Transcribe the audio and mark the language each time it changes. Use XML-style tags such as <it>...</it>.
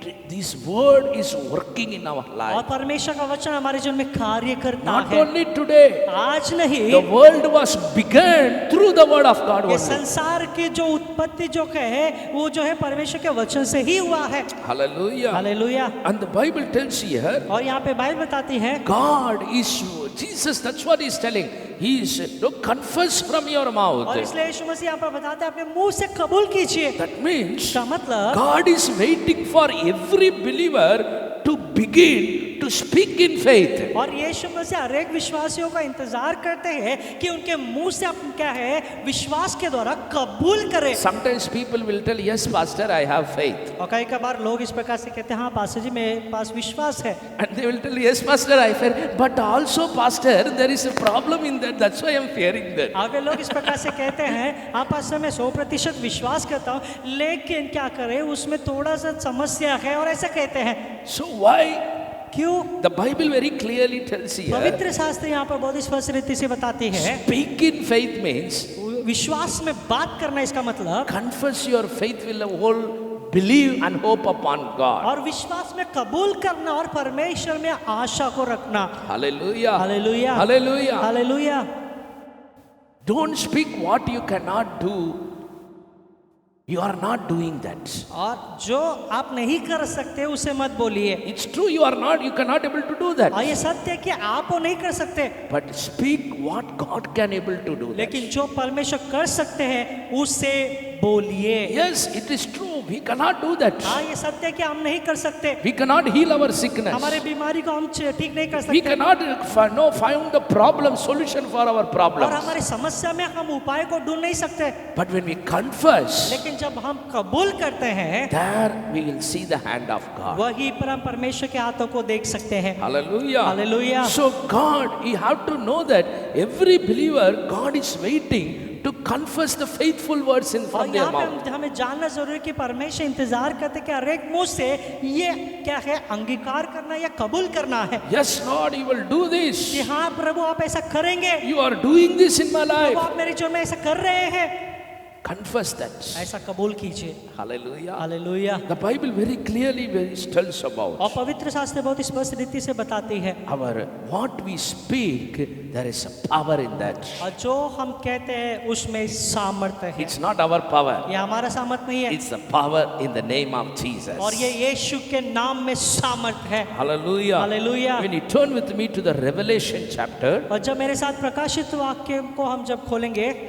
<en>This word is working in our</en> <hi>और</hi> <en>life.</en> <hi>परमेश्वर का वचन हमारे जीवन में कार्य करता</hi> <en>Not</en> <hi>है।</hi> <en>only today.</en> <hi>आज नहीं,</hi> <en>The world was begun through the word of God</en> <hi>ये</hi> <en>only.</en> <hi>संसार की जो उत्पत्ति जो है वो जो है परमेश्वर के वचन से ही हुआ है।</hi> <en>Hallelujah.</en> <hi>Hallelujah.</hi> <en>And the Bible tells here,</en> <hi>और यहाँ पे बाइबल बताती है,</hi> <en>God is Jesus. That's what He's telling. He is to confess from your</en> <hi>और</hi> <en>mouth.</en> <hi>इसलिए यीशु मसीह यहाँ पर बताते हैं अपने मुंह से कबूल कीजिए।</hi> <en>That means</en> <hi>इसका मतलब</hi> <en>God is waiting for every believer to begin to speak in faith.</en> <hi>और यीशु मसीह हर एक विश्वासियों का इंतजार करते हैं कि उनके मुंह से अपन क्या है विश्वास के द्वारा कबूल करें।</hi> <en>Sometimes people will tell, yes, Pastor, I have faith.</en> <hi>और कई बार लोग इस प्रकार से कहते हैं, हाँ पास्टर जी मेरे पास विश्वास है।</hi> <en>And they will tell, yes, Pastor, I fear. But also, Pastor, there is a problem in that. That's why I'm fearing that.</en> <hi>आगे लोग इस प्रकार से कहते हैं, हाँ पास्टर मैं 100% विश्वास करता हूँ, लेकिन क्या करें उसमें थोड़ा सा समस्या है, और ऐसा कहते हैं।</hi> <en>So why?</en> <hi>क्यों?</hi> <en>The Bible very clearly tells here,</en> <hi>पवित्र शास्त्र यहाँ पर बहुत स्पष्ट रीति से बताती है,</hi> <en>speak in faith means</en> <hi>विश्वास में बात करना, इसका मतलब</hi> <en>confess your faith will whole believe and hope upon God.</en> <hi>और विश्वास में कबूल करना और परमेश्वर में आशा को रखना।</hi> <en>Hallelujah.</en> <hi>Hallelujah,</hi> <en>Hallelujah.</en> <hi>Hallelujah.</hi> <en>Don't speak what you cannot do. You are not doing that.</en> <hi>और जो आप नहीं कर सकते उसे मत बोलिए।</hi> <en>It's true, you cannot able to do that.</en> <hi>और ये सत्य है कि आप वो नहीं कर सकते,</hi> <en>But speak what God can able to do. That.</en> <hi>लेकिन जो परमेश्वर कर सकते हैं उसे बोलिए।</hi> <en>Yes, it is true. We cannot do that.</en> <hi>हाँ ये सत्य है कि हम नहीं कर सकते,</hi> <en>We cannot heal our sickness.</en> <hi>हमारे बीमारी को हम ठीक नहीं कर</hi> <en>We</en> <hi>सकते,</hi> <en>cannot find the problem, solution for our</en> <hi>और</hi> <en>problems.</en> <hi>हमारी समस्या में हम उपाय को ढूंढ नहीं सकते।</hi> <en>But when we confess,</en> <hi>लेकिन जब हम कबूल करते हैं,</hi> <en>there we will see the hand of God.</en> <hi>वहीं पर हम परमेश्वर के हाथों को देख सकते हैं।</hi> <en>Hallelujah. Hallelujah. So God, you have to know that every believer, God is waiting to confess the faithful words in</en> <hi>और</hi> <en>from their</en> <hi>यहाँ</hi> <en>mouth.</en> <hi>पे हमें जानना जरूरी है कि परमेश्वर इंतजार करते कि हर एक मुंह से ये क्या है अंगीकार करना या कबूल करना है</hi> <en>Yes, Lord, you will do</en> <hi>कि</hi> <en>this.</en> <hi>हाँ प्रभु आप ऐसा करेंगे,</hi> <en>You are doing this in my</en> <hi>Prabhu</hi> <en>life.</en> <hi>आप मेरे जीवन में ऐसा कर रहे हैं।</hi> <en>Confess that.</en> <hi>ऐसा कबूल कीजिए।</hi> <en>Hallelujah.</en> <hi>Hallelujah.</hi> <en>The Bible very clearly tells</en> <hi>और</hi> <en>about</en> <hi>पवित्र शास्त्र बहुत स्पष्ट रीति से बताती है,</hi> <en>our what we speak. There is a power in that.</en> <hi>और जो हम कहते हैं उसमें सामर्थ्य है।</hi> <en>It's not our power.</en> <hi>ये हमारा सामर्थ्य नहीं है,</hi> <en>It's the power in the name of Jesus.</en> <hi>और ये यीशु के नाम में सामर्थ्य है।</hi> <en>Hallelujah.</en> <hi>Hallelujah.</hi> <en>When you turn with me to the Revelation chapter,</en> <hi>और जब मेरे साथ प्रकाशित वाक्य को हम जब खोलेंगे,</hi>